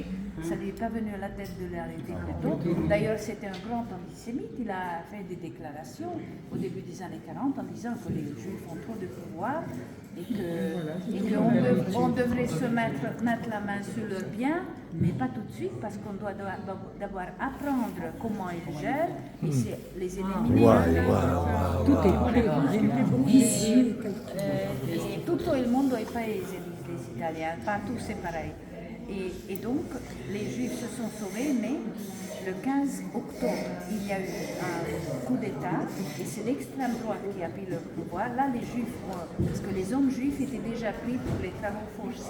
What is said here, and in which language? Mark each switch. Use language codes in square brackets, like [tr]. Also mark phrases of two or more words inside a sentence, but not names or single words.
[fr] Ça ne lui est pas venu à la tête de l'arrêter plus tôt. D'ailleurs, c'était un grand antisémite, il a fait des déclarations au début des années 40 en disant que les Juifs ont trop de pouvoir et qu'on devrait se mettre la main sur leurs biens, mais pas tout de suite, parce qu'on doit d'abord apprendre comment ils gèrent, et c'est les éliminer. Tout est ici. [it] E tutto il mondo è paese, [fr] disent les Italiens, partout c'est pareil. Et donc, les Juifs se sont sauvés, mais le 15 octobre, il y a eu un coup d'État, et c'est l'extrême droite qui a pris le pouvoir. Là, les Juifs, parce que les hommes juifs étaient déjà pris pour les travaux forcés.